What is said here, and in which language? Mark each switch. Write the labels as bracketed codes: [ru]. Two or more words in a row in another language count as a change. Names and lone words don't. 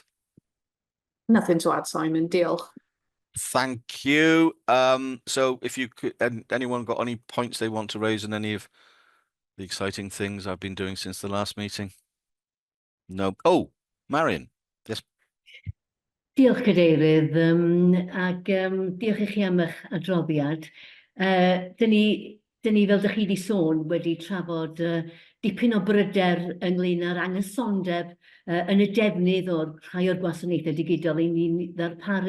[en] Nothing to add, Simon. Deal. Thank you. So if you could, anyone got any points they want to raise on any of the exciting things I've been doing since the last meeting? No. Oh, Marion. Yes. [cy] Diolch Cadeirydd, ac diolch i chi am eich adroddiad. Dyn ni fel dych chi wedi sôn wedi trafod dipyn o bryder ynglyn â'r anghysondeb yn y defnydd o'r rhai o'r gwasanaethau digidol i ni'n ddarparu.